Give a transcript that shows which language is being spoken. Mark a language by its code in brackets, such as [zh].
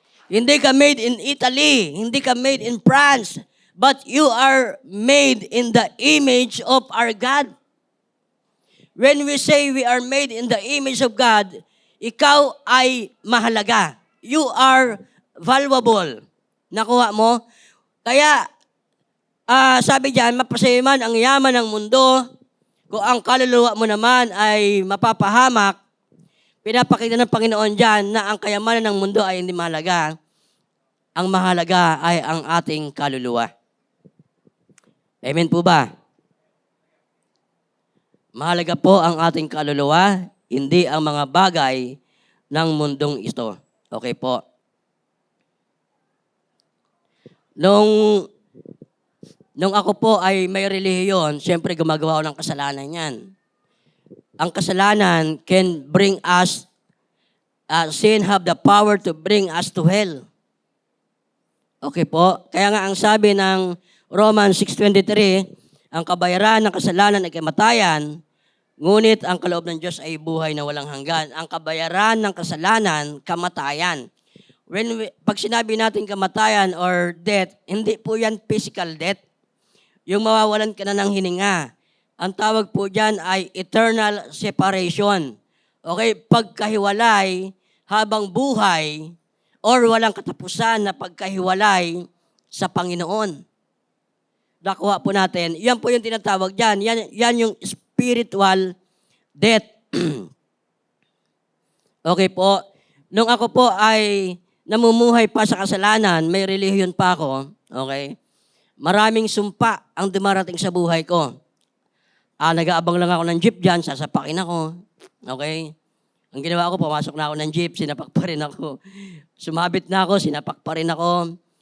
[tl] Hindi ka [en] made in Italy, [tl] hindi ka [en] made in France, but you are made in the image of our God. When we say we are made in the image of God, [tl] ikaw ay mahalaga. [en] You are valuable. [tl] Nakuha mo? Kaya, sabi diyan, mapasayaman ang yaman ng mundo, kung ang kaluluwa mo naman ay mapapahamak, pinapakita ng Panginoon diyan na ang kayamanan ng mundo ay hindi mahalaga. Ang mahalaga ay ang ating kaluluwa. Amen po ba? Mahalaga po ang ating kaluluwa, hindi ang mga bagay ng mundong ito. Okay po. Nung ako po ay may relihiyon, siyempre gumagawa ako ng kasalanan yan. Ang kasalanan can bring us, sin have the power to bring us to hell. Okay po. Kaya nga ang sabi ng Romans 6:23, ang kabayaran ng kasalanan ay kamatayan, ngunit ang kaloob ng Diyos ay buhay na walang hanggan. Ang kabayaran ng kasalanan, kamatayan. Pag sinabi natin kamatayan or death, hindi po yan physical death. Yung mawawalan ka na ng hininga. Ang tawag po dyan ay eternal separation. Okay, pagkahiwalay habang buhay or walang katapusan na pagkahiwalay sa Panginoon. Nakuha po natin. Yan po yung tinatawag dyan. Yan yung spiritual death. Okay po. Nung ako po ay namumuhay pa sa kasalanan, may relihiyon pa ako. Okay? Maraming sumpa ang dumarating sa buhay ko. Nag-aabang lang ako ng jeep dyan, sasapakin ako. Okay? Ang ginawa ko, pumasok na ako ng jeep, sinapak pa rin ako. Sumabit na ako, sinapak pa rin ako.